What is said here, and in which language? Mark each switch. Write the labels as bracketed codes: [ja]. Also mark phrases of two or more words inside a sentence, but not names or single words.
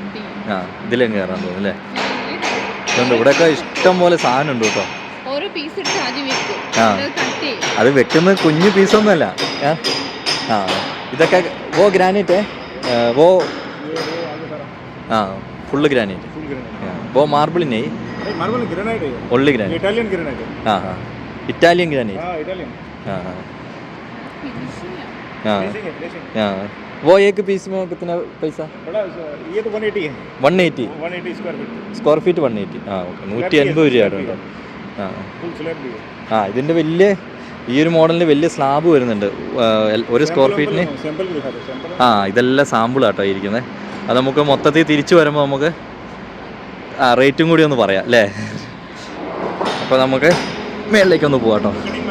[ml] ഇതിലും കയറാൻ തോന്നുന്നു അല്ലേ? അതുകൊണ്ട് ഇവിടെയൊക്കെ ഇഷ്ടം പോലെ സാധനം ഉണ്ട് കേട്ടോ. അത് വെക്കുന്ന കുഞ്ഞു പീസൊന്നുമല്ല. ഇതൊക്കെ വോ ഗ്രാനൈറ്റ് [en] full granite. [hi] वो मार्बल नहीं, [en] marble granite [hi] है, [en] only granite, Italian granite [hi] है. हाँ, [en] Italian granite. [hi] इटालियन. हाँ. वो एक पीस में कितना पैसा? बड़ा ये तो 180 है. [ml] 180 [en] square feet [ml] 180. ഓക്കെ, 180 രൂപയാണ്. [en] full slab [hi] भी है. [ml] ഇതിൻ്റെ വലിയ ഈ ഒരു മോഡലിന് വലിയ സ്ലാബ് വരുന്നുണ്ട് ഒരു [en] square feet. [ml] ഇതെല്ലാം സാമ്പിളാട്ടോ ഇരിക്കുന്നത്. അത് നമുക്ക് മൊത്തത്തിൽ തിരിച്ചു വരുമ്പോൾ നമുക്ക് റേറ്റും കൂടി ഒന്ന് പറയാം അല്ലേ? അപ്പോൾ നമുക്ക് മേളിലേക്കൊന്ന് പോവാം കേട്ടോ.